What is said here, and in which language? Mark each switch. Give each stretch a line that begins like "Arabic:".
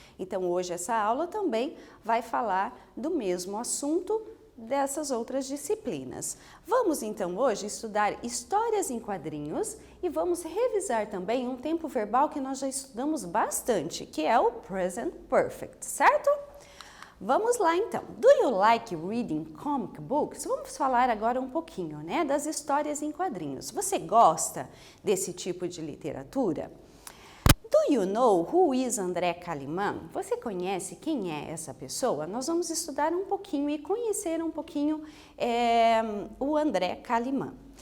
Portuguese: Então, hoje essa aula também vai falar do mesmo assunto dessas outras disciplinas. Vamos então hoje estudar histórias em quadrinhos e vamos revisar também um tempo verbal que nós já estudamos bastante, que é o Present Perfect, certo? Vamos lá então.
English: Do you like reading comic books?
Portuguese: Vamos falar agora um pouquinho, né, das histórias em quadrinhos. Você gosta desse tipo de literatura?
English: Do you know who is André Calimán?
Portuguese: Você conhece quem é essa pessoa? Nós vamos estudar um pouquinho e conhecer um pouquinho o André Calimán.